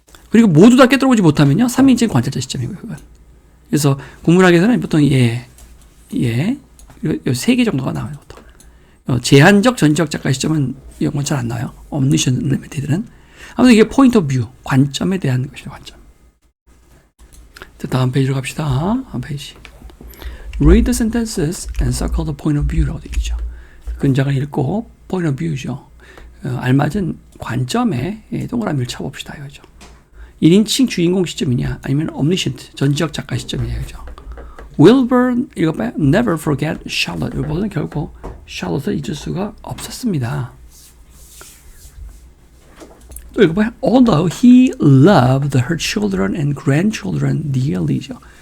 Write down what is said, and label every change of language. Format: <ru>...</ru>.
<ko>그리고 모두 다 꿰뚫어보지 못하면요, 3인칭 관찰자 시점이고요, 그건. 그래서 국문학에서는 보통 이 세 개 정도가 나와요, 보통. 제한적 전지적 작가 시점은 이런 건 잘 안 나와요.</ko> <en>omniscient limited는.</en> <ko>아무튼 이게 point of view, 관점에 대한 것이죠, 관점. 자, 다음 페이지로 갑시다. 다음 페이지.</ko> <en>Read the sentences and circle the point of view</en> <ko>라고 되어 있죠. 근자가 읽고 point of view죠. 알맞은 관점에 동그라미를 쳐봅시다 이거죠. 1인칭 주인공 시점이냐 아니면 omniscient 전지적 작가 시점이냐 이거죠. Wilbur 읽어봐요.</ko> <en>Never forget Charlotte.</en> <ko>wilbur는 결코 샬롯을 잊을 수가 없었습니다. 또 읽어봐요.</ko> <en>Although he loved her children and grandchildren dearly죠.</en>